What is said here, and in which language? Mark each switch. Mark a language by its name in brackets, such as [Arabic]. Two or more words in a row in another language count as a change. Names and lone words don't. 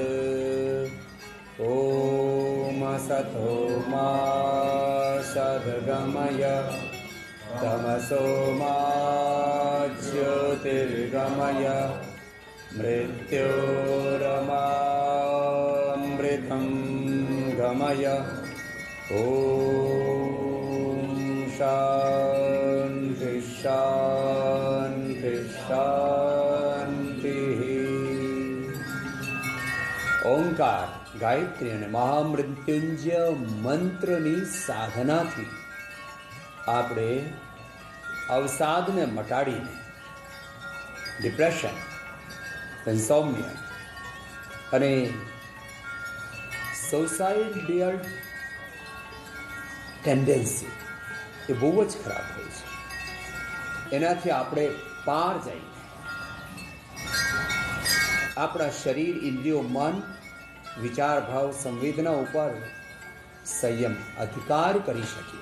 [Sanskrit] ॐ असतो मा सद्गमय तमसो मा ज्योतिर्गमय मृत्योरमामृतं गमय। ॐ शान्ति शान्ति शान्तिः। [Gujarati] ओंकार गायत्री અને મહામૃત્યુંજય મંત્રની સાધનાથી આપણે અવસાદને મટાડીને ડિપ્રેશન, ઇન્સોમ્નિયા અને [English] suicidal tendency [Gujarati] એ બહુ જ ખરાબ હોય છે, એનાથી આપણે પાર જઈને આપણા શરીર, ઇન્દ્રિયો, મન, વિચાર, ભાવ, સંવેદના ઉપર સંયમ અધિકાર કરી શકીએ.